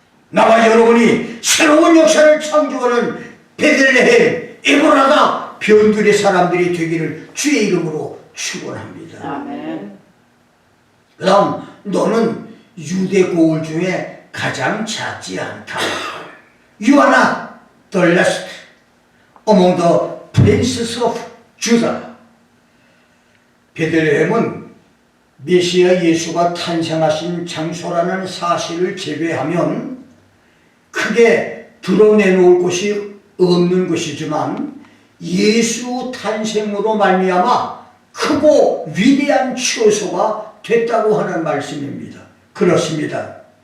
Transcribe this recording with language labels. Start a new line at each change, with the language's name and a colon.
Korean: 나와 여러분이 새로운 역사를 창조하는 베들레헴, 에브라다 변두리 사람들이 되기를 주의 이름으로 축원합니다. 아멘. 그다음 너는 유대 고을 중에 가장 작지 않다.
English: You are not the least among the princes of Judah.
Korean: 베들레헴은 메시아 예수가 탄생하신 장소라는 사실을 제외하면 크게 드러내놓을 곳이 없는 것이지만 예수 탄생으로 말미암아 크고 위대한 처소가 됐다고 하는 말씀입니다. 그렇습니다.